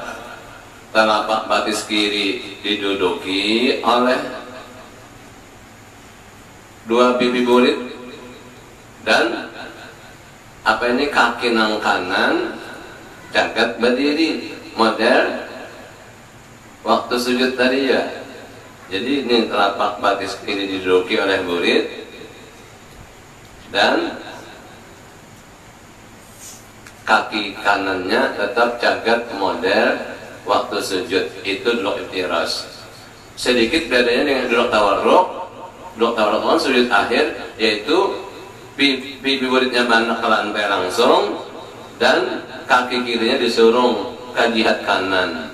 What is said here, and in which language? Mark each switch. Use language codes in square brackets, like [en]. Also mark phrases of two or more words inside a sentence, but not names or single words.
[bjn] Telapak batis kiri diduduki oleh 2 pipi burit dan apa ini kaki nang kanan cagat berdiri model waktu sujud tadi ya. Jadi ini telapak batis kiri diduduki oleh burit dan kaki kanannya tetap cagat model waktu sujud. Itu duduk iftirash. Sedikit bedanya dengan duduk tawarruk. Duduk tawarruk kan sujud akhir, yaitu pipi buritnya banyak ke lantai langsung dan kaki kirinya disurung ke jihad kanan.